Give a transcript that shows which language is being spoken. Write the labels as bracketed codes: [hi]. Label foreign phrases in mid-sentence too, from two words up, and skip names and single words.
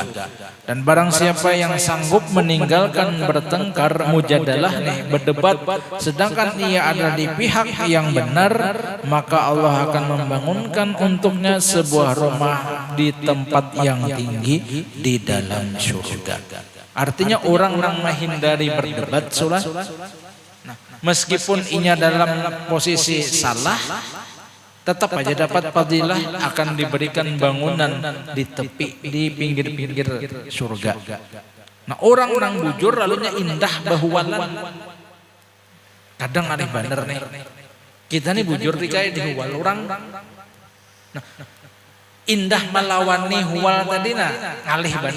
[id] Dan barang siapa yang sanggup meninggalkan bertengkar, mujadalah nih, berdebat, sedangkan ia ada di pihak yang benar, maka Allah akan membangunkan untuknya sebuah rumah di tempat yang tinggi di dalam surga. Artinya orang yang menghindari berdebat sulah. Nah, meskipun inya dalam posisi salah, tetap aja dapat fadilah, akan diberikan bangunan di tepi, di pinggir-pinggir surga. [bjn] Nah orang bujur lalunya indah bahuwalan. [id] Kadang aneh bener nih. [bjn] Kita nih bujur kayak di huwal orang. Nah, indah melawan nih huwal tadi ngalih benar.